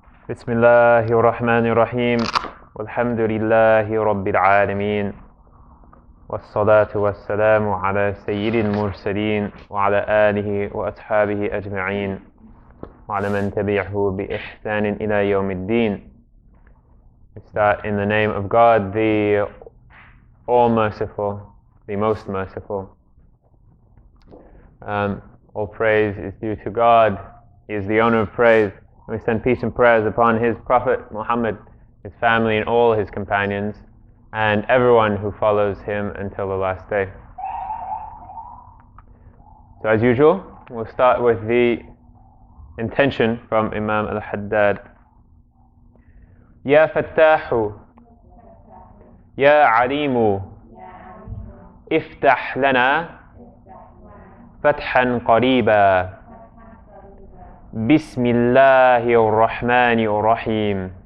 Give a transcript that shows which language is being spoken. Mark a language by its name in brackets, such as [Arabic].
[Arabic] بسم الله الرحمن الرحيم والحمد لله رب العالمين والصلاة والسلام على سيد المرسلين وعلى آله وأصحابه أجمعين وعلى من تبعه بإحسان إلى يوم الدين. [English] We start in the name of God, the All-Merciful, the Most Merciful. All praise is due to God. He is the owner of praise. And we send peace and prayers upon His Prophet Muhammad, his family and all his companions, and everyone who follows him until the last day. So as usual, we'll start with the intention from Imam al-Haddad. [Arabic] Ya Fattahu, Ya Alimu, iftah lana فتحا قريبا بسم الله الرحمن الرحيم